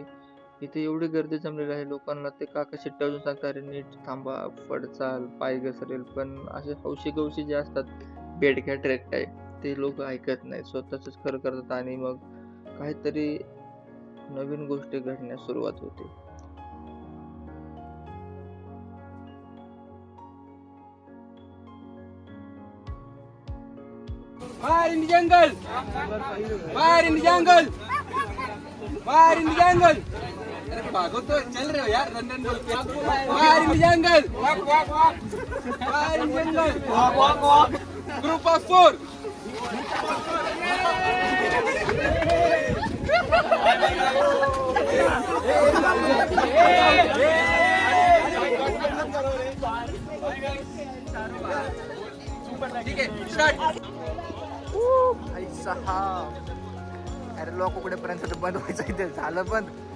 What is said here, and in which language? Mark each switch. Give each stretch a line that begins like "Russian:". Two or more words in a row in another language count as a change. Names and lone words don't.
Marathi: इथे एवढी गर्दी जमलेली आहे. लोकांना ते काका शिट्ट्या वाजून सांगतात अरे नीट थांबा, पडचाल, पाय घसरेल. पण असे हौशी गवशी जे असतात बेडक्या
English: trek type
Marathi: ते लोक ऐकत नाहीत, स्वतःच खरं करतात आणि मग काहीतरी नवीन गोष्टी घडण्यास सुरुवात होते.
English: Fire in the jungle! Fire in the jungle! Fire in the jungle!
Hindi: भागो तो चल रहे हो यार, रन बोल के.
English: Fire in the jungle! Walk, walk, walk! Fire in the jungle! Walk, walk, walk! Group of 4!
Hindi: ठीक है, स्टार्ट.
Marathi: अरे लोक कुठेपर्यंत बंद व्हायचं इथे झालं बंद.